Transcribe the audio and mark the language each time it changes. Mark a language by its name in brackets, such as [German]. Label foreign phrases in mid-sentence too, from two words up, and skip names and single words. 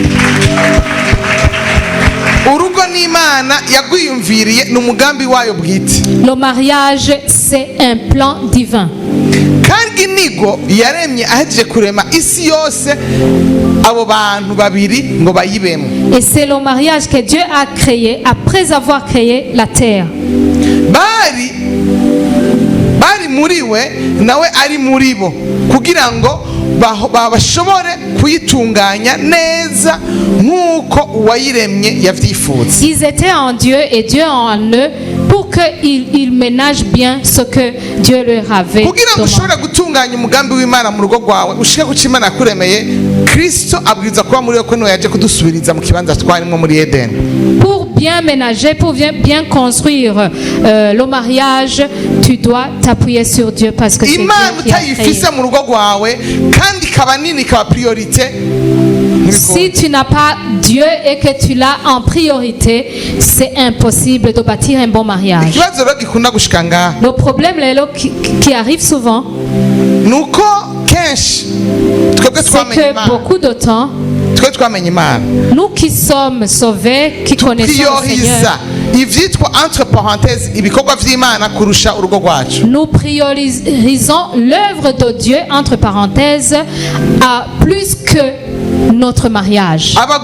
[French] Le mariage, c'est un plan divin. Et c'est le mariage que Dieu a créé après avoir créé la terre. [Rundi] bari muri we nawe ari muri bo kugira ngo bashobore kuyitunganya neza nk'uko uwayiremye yavyifuza. [French] Ils étaient en Dieu et Dieu en eux pour qu'ils ménagent bien ce que Dieu leur avait [Rundi] kugira ngo ushobore gutunganya umugambi w'Imana mu rugo rwawe ushike ku Imana kuremeye Kristo abwiza kuba muri we ko no yaje kudusubiriza mu kibanza twarimo muri Eden. [French] Pour bien ménager, pour bien construire le mariage, tu dois t'appuyer sur Dieu parce que c'est Dieu qui a créé. [Rundi] Imana utayifise mu rugo rwawe kandi kaba nini kaba priorité [French] Si tu n'as pas Dieu et que tu l'as en priorité, c'est impossible de bâtir un bon mariage. Le problème qui arrive souvent, c'est que beaucoup de temps, nous qui sommes sauvés, qui connaissons le Seigneur, nous priorisons l'œuvre de Dieu entre parenthèses à plus que notre mariage.